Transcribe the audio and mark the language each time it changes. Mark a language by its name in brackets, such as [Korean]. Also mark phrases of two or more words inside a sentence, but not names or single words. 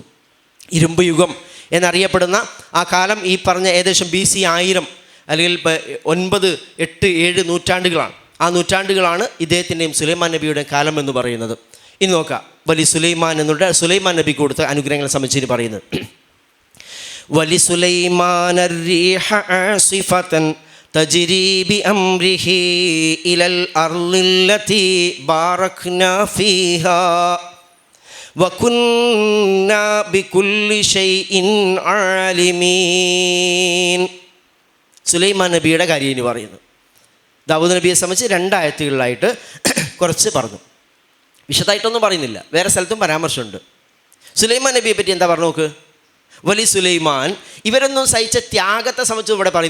[Malayalam] ഇരുമ്പ് യുഗം എന്നറിയപ്പെടുന്ന ആ കാലം ഈ പറഞ്ഞ ഏകദേശം BC 1000 അല്ലെങ്കിൽ 9, 8, 7 നൂറ്റാണ്ടുകളാണ്. ആ നൂറ്റാണ്ടുകളാണ് ഇദ്ദേഹത്തിൻ്റെയും സുലൈമാൻ നബിയുടെ കാലം എന്ന് പറയുന്നത്. ഇനി നോക്കാം, [Arabic] ولسليمان [Malayalam] എന്നുള്ള സുലൈമാൻ നബി കൊടുത്ത അനുഗ്രഹങ്ങളെ സംബന്ധിച്ച് ഇനി പറയുന്നത്. [Arabic] ولسليمان الريح عاصفة تجري بأمره إلى الأرض التي باركنا فيها وكنا بكل شيء عالمين. [Malayalam] സുലൈമാൻ നബിയുടെ കാര്യം ഇനി പറയുന്നു. ദാവൂദ് നബിയെ സംബന്ധിച്ച് 2 ആയത്തുകളിലായിട്ട് കുറച്ച് പറഞ്ഞു, വിശദമായിട്ടൊന്നും പറയുന്നില്ല, വേറെ സ്ഥലത്തും പരാമർശമുണ്ട്. സുലൈമാൻ നബിയെ പറ്റി എന്താ പറഞ്ഞു നോക്ക്. [Arabic] ولسليمان, [Malayalam] ഇവരൊന്നും സഹിച്ച ത്യാഗത്തെ സംബന്ധിച്ച് ഇവിടെ പറയും.